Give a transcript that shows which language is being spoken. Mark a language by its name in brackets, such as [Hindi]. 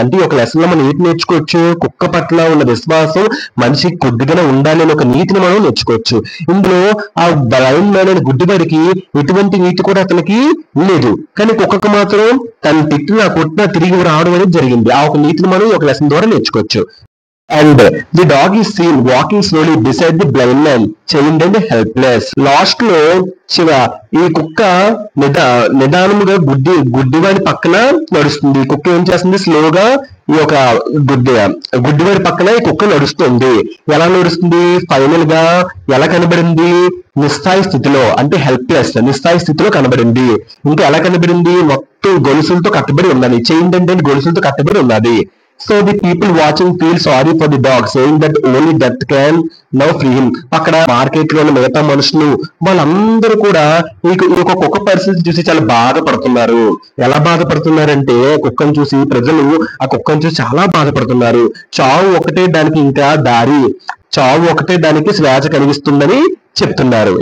[Telugu] అంటే ఒక లెసన్ లో మనం ఏంటి నేర్చుకోవచ్చు, కుక్క పట్ల ఉన్న విశ్వాసం మనిషికి కొద్దిగానే ఉండాలి అని ఒక నీతిని మనం నేర్చుకోవచ్చు. ఇందులో ఆ బ్లైండ్ మ్యాన్ అనే గుడ్డివాడికి ఎటువంటి నీతి కూడా అతనికి లేదు, కానీ కుక్కకు మాత్రం తను తిట్టినా కొట్టినా తిరిగి రావడం అనేది జరిగింది. ఆ ఒక నీతిని మనం ఒక లెసన్ ద్వారా నేర్చుకోవచ్చు. [English] And the dog is seen walking slowly beside the blind man, chained and helpless. [Telugu] Last లో ఈ కుక్క నిదానముగా గుడ్డివాడి పక్కన నడుస్తుంది. కుక్క ఏం చేస్తుంది, స్లోగా ఈ యొక్క గుడ్డివాడి పక్కన ఈ కుక్క నడుస్తుంది. ఎలా నడుస్తుంది, ఫైనల్ గా ఎలా కనబడింది, నిస్సాయి స్థితిలో, అంటే హెల్ప్లెస్, నిస్సాయి స్థితిలో కనబడింది. ఇంకా ఎలా కనబడింది, మొత్తం గొలుసులతో కట్టబడి ఉన్నది, చైన్ అంటే గొలుసులతో కట్టబడి ఉన్నది. [English] So the people watching feel sorry for the dog, saying that only death can now free him. [Telugu] అక్కడ మార్కెట్ లో ఉన్న మిగతా మనుషులు వాళ్ళందరూ కూడా ఈ కుక్క పరిస్థితి చూసి చాలా బాధపడుతున్నారు. ఎలా బాధపడుతున్నారంటే కుక్కను చూసి ప్రజలు ఆ కుక్కను చూసి చాలా బాధపడుతున్నారు. చావు ఒకటే దానికి ఇంకా దారి, చావు ఒకటే దానికి శ్వాస కలిగిస్తుందని చెప్తున్నారు.